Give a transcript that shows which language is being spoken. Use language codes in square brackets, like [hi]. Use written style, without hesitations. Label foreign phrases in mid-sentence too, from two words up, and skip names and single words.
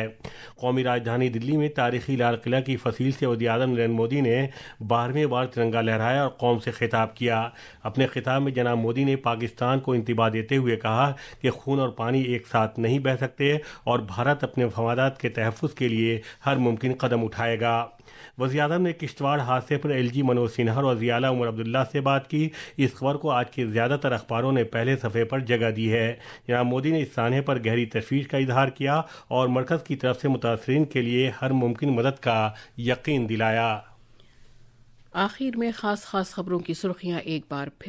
[ur] قومی راجدھانی دلی میں تاریخی لال قلعہ کی فصیل سے وزیر اعظم نریندر مودی نے 12ویں بار ترنگا لہرایا اور قوم سے خطاب کیا۔ اپنے خطاب میں جناب مودی نے پاکستان کو انتباہ دیتے ہوئے کہا کہ خون اور پانی ایک ساتھ نہیں بہہ سکتے اور بھارت اپنے مفادات کے تحفظ کے لیے ہر ممکن قدم اٹھائے گا۔ وزیر اعظم نے کشتواڑ حادثے پر ایل جی منوج سنہا اور وزیر اعلیٰ عمر عبداللہ سے بات کی۔ اس خبر کو آج کے زیادہ تر اخباروں نے پہلے صفحے پر جگہ دی ہے۔ جناب مودی نے اس سانحے پر گہری تشویش کا اظہار کیا اور مرکز کی طرف سے متاثرین کے لیے ہر ممکن مدد کا یقین دلایا۔ آخر میں خاص خبروں کی سرخیاں ایک بار پھر۔